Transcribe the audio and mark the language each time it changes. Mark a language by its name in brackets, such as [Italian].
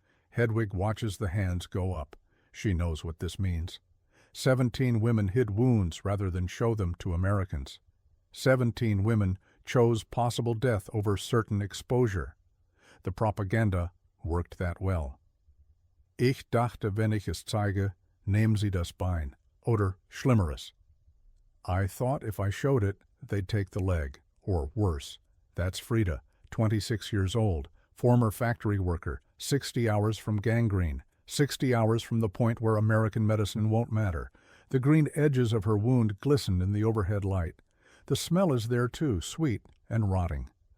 [English] Hedwig watches the hands go up. She knows what this means. 17 women hid wounds rather than show them to Americans. 17 women chose possible death over certain exposure. The propaganda worked that well. [German] Ich dachte, wenn ich es zeige, nehmen Sie das Bein, oder Schlimmeres. [English] I thought if I showed it, they'd take the leg, or worse. That's Frida, 26 years old, former factory worker, 60 hours from gangrene, 60 hours from the point where American medicine won't matter. The green edges of her wound glisten in the overhead light. The smell is there too, sweet and rotting.